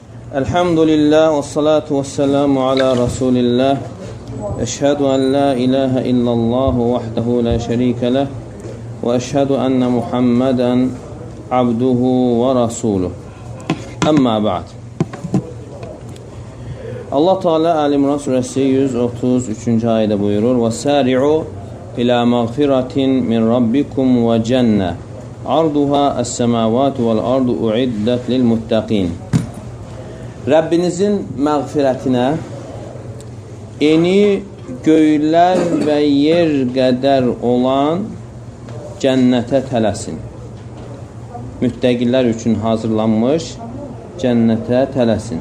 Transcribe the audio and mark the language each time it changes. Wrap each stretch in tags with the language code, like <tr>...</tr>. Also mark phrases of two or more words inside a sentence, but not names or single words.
<ar>الحمد لله والصلاة والسلام على رسول الله. أشهد أن لا إله إلا الله وحده لا شريك له وأشهد أن محمدا عبده ورسوله. أما بعد.</ar> <tr>Allah Teala Ali İmran suresi 133. ayette buyurur:</tr> <ar>"وسارعوا إلى مغفرة من ربكم وجنة. عرضها السماوات والأرض أعدت للمتقين."</ar> <az>Rəbbinizin məğfirətinə eni göylər və yer qədər olan cənnətə tələsin. Müttəqilər üçün hazırlanmış cənnətə tələsin.</az>